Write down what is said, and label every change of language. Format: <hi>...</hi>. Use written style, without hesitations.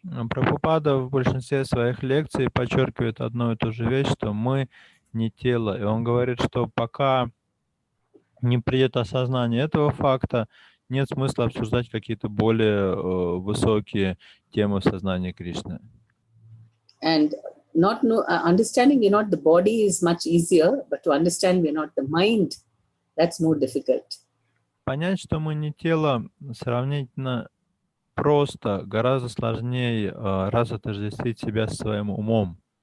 <ru>Прабхупада в большинстве своих лекций подчеркивает одну и ту же вещь, что мы не тело. И он говорит, что пока не придет осознание этого факта, нет смысла обсуждать какие-то более высокие темы в сознании Кришны.</ru> <en>And understanding we're not the body is much easier, but to understand we're not the mind, that's more difficult.</en> <ru>Понять, что мы не тело, сравнительно просто, гораздо сложнее раз отождествить себя со своим умом.</ru>